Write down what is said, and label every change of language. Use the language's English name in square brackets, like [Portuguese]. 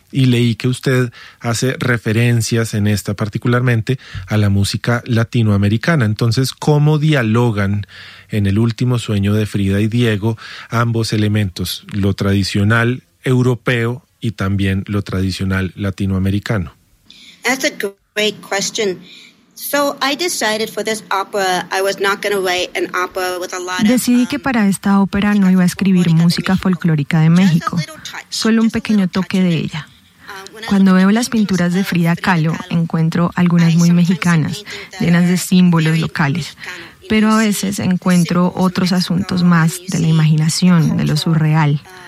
[Spanish] Y leí que usted hace referencias en esta particularmente a la música latinoamericana. Entonces, ¿cómo dialogan en El último sueño de Frida y Diego ambos elementos, lo tradicional europeo y también lo tradicional latinoamericano? [English] That's a great question. So I decided for this opera I was not going to write an opera with a lot of. [Spanish] Decidí que para esta ópera no iba a escribir música folclórica de México, solo un pequeño toque de ella. Cuando veo las pinturas de Frida Kahlo, encuentro algunas muy mexicanas, llenas de símbolos locales. Pero a veces encuentro otros asuntos más de la imaginación, de lo surreal.